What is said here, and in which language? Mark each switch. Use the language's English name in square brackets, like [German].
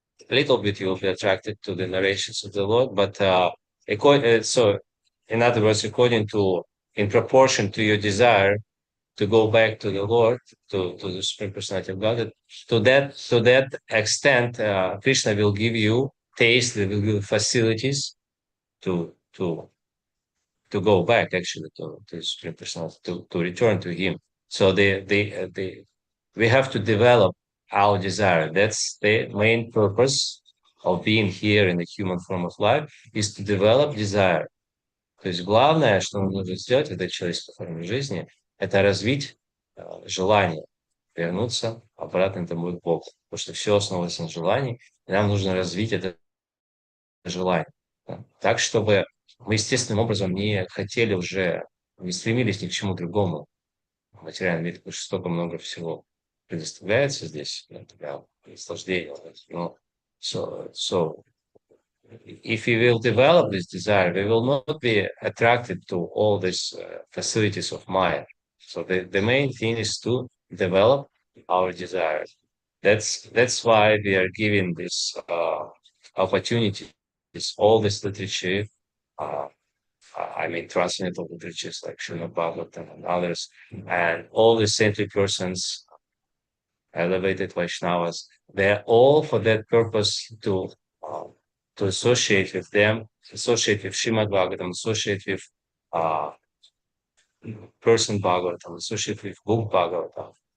[English] A little bit you will be attracted to the narrations of the Lord, but so in other words, in proportion to your desire to go back to the Lord, to the Supreme Personality of Godhead, to that extent, Krishna will give you taste, will give you facilities to go back actually to the Supreme Personality, to return to Him. So we have to develop our desire. That's the main purpose of being here in the human form of life, is to develop desire. [Russian] То есть главное, что мы нужно сделать в этой человеческой форме жизни, это развить желание вернуться обратно домой к Богу. Потому что все основывается на желании, и нам нужно развить это желание. Да? Так, чтобы мы естественным образом не хотели уже, не стремились ни к чему другому в материальном мире, потому что столько много всего предоставляется здесь для наслаждения. [English] Но, so if we will develop this desire, we will not be attracted to all these facilities of Maya. So the main thing is to develop our desire. That's why we are given this opportunity, all this literature, transcendental literatures like Srimad Bhagavatam and others, and all the saintly persons, elevated Vaishnavas, they're all for that purpose to associate with them, associate with Srimad Bhagavatam, associate with person Bhagavatam, associate with book Bhagavatam.